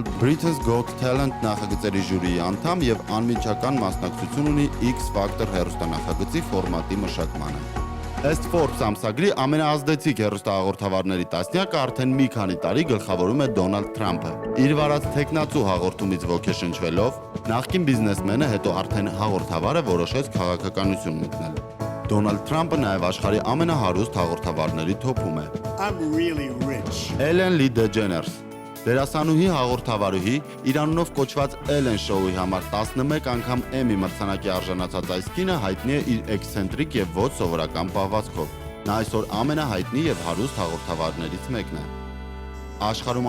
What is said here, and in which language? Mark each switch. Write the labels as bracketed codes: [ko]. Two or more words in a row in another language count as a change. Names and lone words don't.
[hy] Britain's Got Talent նախագծերի ժյուրիի անդամ եւ անմիջական մասնակցություն ունի X Factor հեռուստանախագծի ֆորմատի մշակմանը։ Ըստ Forbes ամսագրի ամենաազդեցիկ հեռուստահաղորդավարների տասնյակը արդեն մի քանի տարի գլխավորում է Դոնալդ Թրամփը։ Իր վարած թեկնածու հաղորդումից ոգեշնչվելով, նախկին բիզնեսմենը, հետո արդեն հաղորդավարը որոշեց քաղաքականություն մտնել։ Դոնալդ Թրամփը նաև աշխարհի ամենահարուստ հաղորդավարների թոփում է։ [en] I'm really rich. [hy] Էլեն Լի Դեջեներս, դերասանուհի հաղորդավարուհի, իր անունով կոչված Էլեն շոուի համար 11 անգամ Էմի մրցանակի արժանացած այս կինը հայտնի է իր էքսցենտրիկ եւ ոչ սովորական պահվածքով։ Նա այսօր ամենահայտնի եւ հարուստ հաղորդավարներից մեկն է։ Աշխարհում